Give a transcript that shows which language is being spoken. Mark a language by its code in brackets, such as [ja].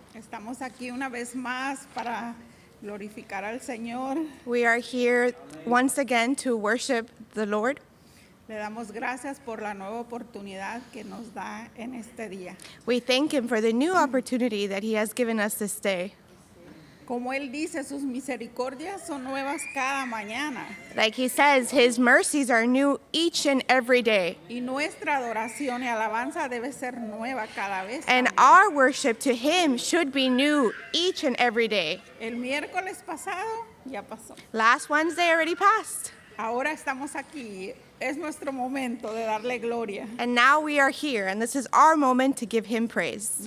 [es] Estamos aquí una vez más para glorificar al Señor. [en] We are here once again to worship the Lord. [es] Le damos gracias por la nueva oportunidad que nos da en este día. [en] We thank Him for the new opportunity that He has given us this day. [es] Como Él dice, sus misericordias son nuevas cada mañana. [en] Like He says, His mercies are new each and every day. [es] Y nuestra adoración y alabanza debe ser nueva cada vez. [en] And [es] también. [en] our worship to Him should be new each and every day. [es] El miércoles pasado ya pasó. [en] Last Wednesday already passed. [es] Ahora estamos aquí. Es nuestro momento de darle gloria. [en] And now we are here, and this is our moment to give Him praise.